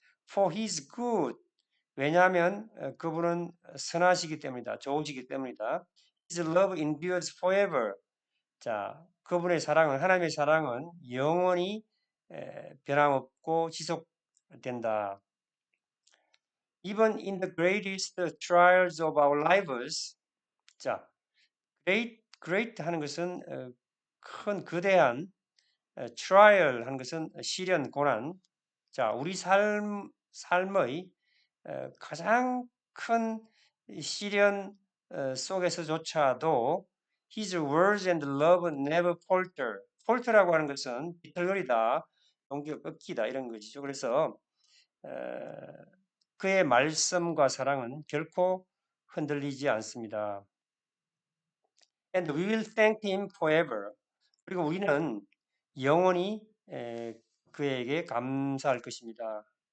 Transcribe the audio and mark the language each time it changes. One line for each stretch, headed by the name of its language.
English: For His good.
Korean: 왜냐하면 그분은 선하시기 때문이다. 좋으시기 때문이다.
English: His love endures forever.
Korean: 자, 그분의 사랑은 하나님의 사랑은 영원히 변함없고 지속된다.
English: Even in the greatest trials of our lives.
Korean: 자, great 하는 것은 큰 거대한 trial 하는 것은 시련 고난. 자, 우리 삶의 가장 큰 시련 속에서조차도
English: His words and love never falter.
Korean: falter라고 하는 것은 비틀거리다, 용기가 꺾이다 이런 것이죠. 그래서 그의 말씀과 사랑은 결코 흔들리지 않습니다.
English: And we will thank him forever.
Korean: 그리고 우리는 영원히 그에게 감사할 것입니다.